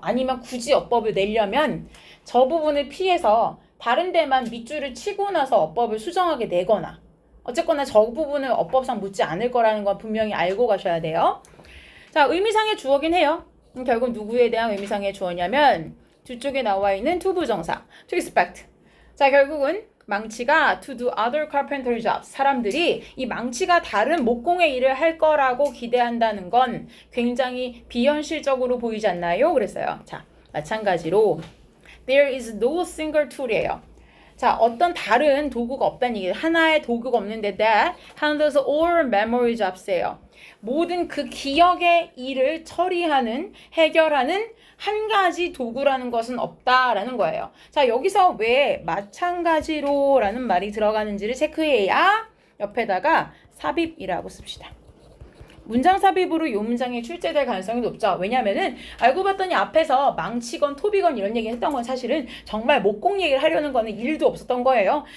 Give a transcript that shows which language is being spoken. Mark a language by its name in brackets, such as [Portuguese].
[Korean] 아니면 굳이 어법을 내려면 저 부분을 피해서 다른 데만 밑줄을 치고 나서 어법을 수정하게 내거나 어쨌거나 저 부분을 어법상 묻지 않을 거라는 건 분명히 알고 가셔야 돼요. 자, 의미상의 주어긴 해요. 결국 누구에 대한 의미상의 주어냐면 뒤쪽에 나와 있는 to 부정사, to expect. [English] 자, [Korean] 결국은 망치가 [English] to do other carpentry jobs. [Korean] 사람들이 이 망치가 다른 목공의 일을 할 거라고 기대한다는 건 굉장히 비현실적으로 보이지 않나요? 그랬어요. [English] 자, [Korean] 마찬가지로 [English] there is no single tool이에요. [Korean] 자, 어떤 다른 도구가 없다는 얘기예요. 하나의 도구가 없는데 [English] that handles all memory jobs예요. [Korean] 모든 그 기억의 일을 처리하는, 해결하는 한 가지 도구라는 것은 없다라는 거예요. 자, 여기서 왜 마찬가지로 라는 말이 들어가는지를 체크해야 옆에다가 삽입이라고 씁시다. 문장 삽입으로 이 문장이 출제될 가능성이 높죠. 왜냐면은 알고 봤더니 앞에서 망치건 톱이건 이런 얘기 했던 건 사실은 정말 목공 얘기를 하려는 거는 일도 없었던 거예요.